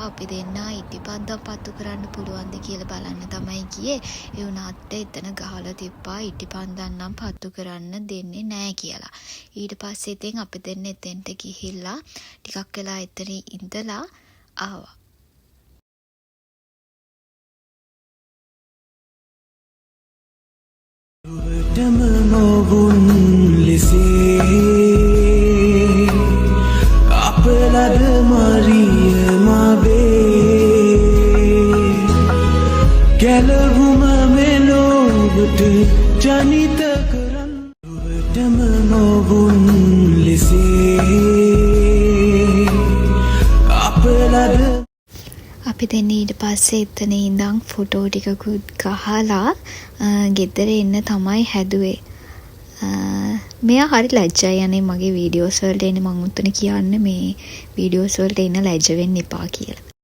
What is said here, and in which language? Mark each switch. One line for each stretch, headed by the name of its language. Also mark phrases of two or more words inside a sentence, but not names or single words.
Sinhala: අපි දෙන්නා ඉටිපන්දම් පත්තු කරන්න පුළුවන්ද කියලා බලන්න තමයි ගියේ. ඒ වුණාට එතන ගහලා තිබ්බා ඉටිපන්දම් නම් පත්තු කරන්න දෙන්නේ නැහැ කියලා. ඊට පස්සේ ඉතින් අපි දෙන්න එතෙන්ට ගිහිල්ලා ටිකක් වෙලා එතන ඉඳලා ආවා. Dama mogun lise apelada Maria mabe galahuma melobut janita karan dama mogun lise apelada අපි දෙන්නේ ඊට පස්සේ එතන ඉඳන් ෆොටෝ ටිකකුත් ගහලා ගෙදර එන්න තමයි හැදුවේ. මෙයා හරි ලැජ්ජයි යන්නේ මගේ වීඩියෝස් වලට එන්නේ. මම උත්තර කියන්නේ මේ වීඩියෝස් වලට එන්න ලැජ්ජ වෙන්න එපා කියලා.